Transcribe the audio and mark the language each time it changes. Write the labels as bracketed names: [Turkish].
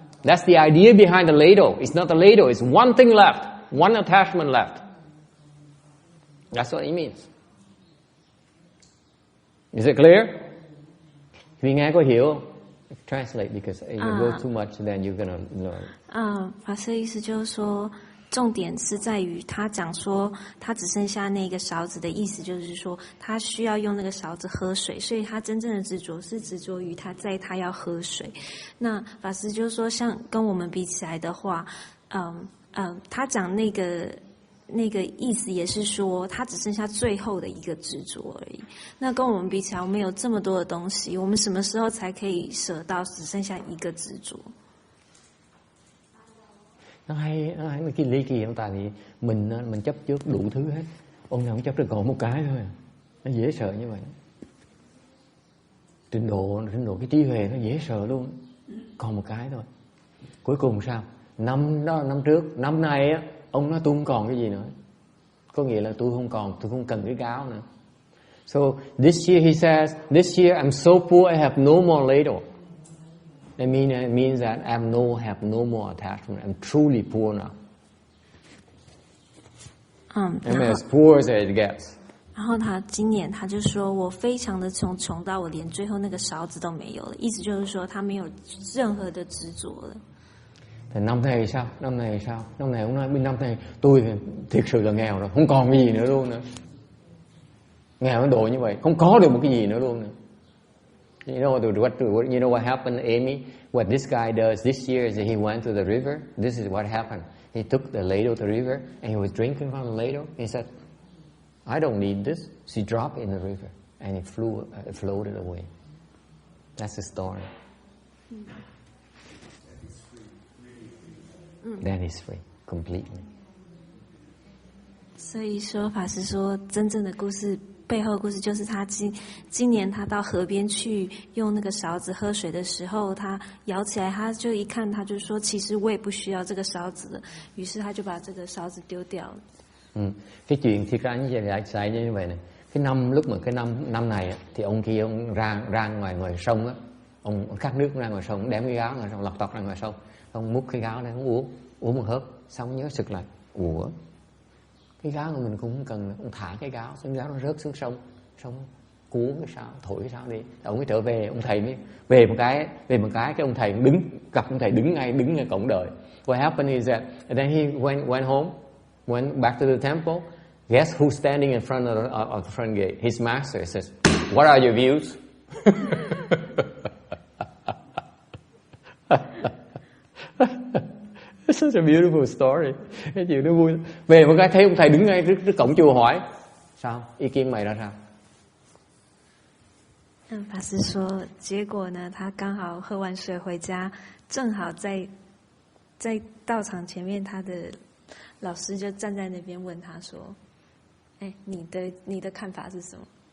[English] That's the idea behind the ladle. It's not the ladle. It's one thing left. One attachment left. That's what it means. Is it clear? [Vietnamese] Vì nghe có hiểu không? [English] Translate because if you go too much, then you're gonna learn. [Chinese] 法师的意思就是说，重点是在于他讲说，他只剩下那个勺子的意思，就是说他需要用那个勺子喝水，所以他真正的执着是执着于他要喝水。那法师就是说，像跟我们比起来的话，他讲那个意思也是说，他只剩下最后的一个执着而已。那跟我们比起来，我们有这么多的东西，我们什么时候才可以舍到只剩下一个执着？ [Vietnamese] Nó hay cái ly kỳ tại vì mình chấp trước đủ thứ hết. Ông nào cũng chấp được còn một cái thôi. Nó dễ sợ như vậy. Trình độ cái trí huệ nó dễ sợ luôn. Còn một cái thôi. Cuối cùng sao? Năm trước, năm nay á, ông nói tôi không còn cái gì nữa. Có nghĩa là tôi không cần cái gáo nữa. [English] So this year he says, this year I'm so poor I have no more ladle. It means that I have no more attachment. I'm truly poor now. I'm as poor as it gets. [Chinese] 然后他今年他就說我非常的窮到我連最後那個勺子都沒有了，意思就是說他沒有任何的執着了。 [Vietnamese] Thì năm này sao? Năm này ông nói năm nay tôi thiệt sự là nghèo rồi, không còn cái gì nữa luôn nữa. Nghèo đến độ như vậy, không có được một cái gì nữa luôn nữa. [English] You know what happened, Amy? What this guy does this year is that he went to the river. This is what happened. He took the ladle to the river and he was drinking from the ladle. He said, I don't need this. So he dropped in the river and it floated away. That's the story. Then he's free completely. [Chinese] 所以说法师说，真正的故事背后的故事就是他今年他到河边去用那个勺子喝水的时候，他舀起来，他就一看，他就说，其实我也不需要这个勺子了。于是他就把这个勺子丢掉了。 [Vietnamese] Cái chuyện thiệt ra như vậy xảy như vậy này. Cái năm này thì ông kia ông ra ngoài sông á, ông khát nước ra ngoài sông, ông đem cái gáo ra sông, lọc tọc ra ngoài sông, ông múc cái gáo này ông uống một hớp, xong nhớ sực lại, ủa cái gáo của mình cũng không cần, ông thả cái gáo nó rớt xuống sông cuốn cái sao, thổi cái sao đi, ông mới trở về, ông thầy mới về một cái cái ông thầy gặp ông thầy đứng ngay cổng đợi. [English] What happened is that then he went home, went back to the temple. Guess who's standing in front of the front gate? His master says, "What are your views?" It's such a beautiful story. [Vietnamese] Cái chuyện nó vui. Về một cái thấy ông thầy đứng ngay trước cổng chùa hỏi, sao? Ý kiến mày ra sao? [Chinese] 法师说，结果呢，他刚好喝完水回家，正好在道场前面，他的老师就站在那边问他说：“哎，你的看法是什么？”